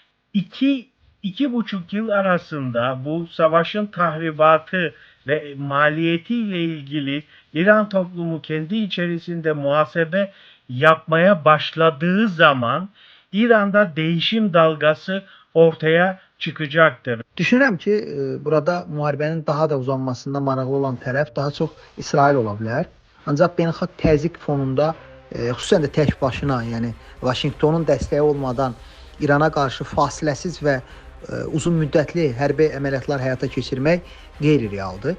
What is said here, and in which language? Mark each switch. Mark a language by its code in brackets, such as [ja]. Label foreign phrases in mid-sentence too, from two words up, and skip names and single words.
[tr] 2,5 yıl arasında bu savaşın tahribatı ve maliyetiyle ilgili İran toplumu kendi içerisinde muhasebe yapmaya başladığı zaman İran'da değişim dalgası ortaya çıkacaktır. [az] Düşünürəm ki, burada müharibənin daha da uzanmasında maraqlı olan tərəf daha çox İsrail ola bilər. Ancaq beynəlxalq təzyiq fonunda, xüsusən də tək başına, yəni Vaşinqtonun dəstəyi olmadan İrana qarşı fasiləsiz və uzun müddətli hərbi əməliyyatlar həyata keçirmək qeyri-realdır.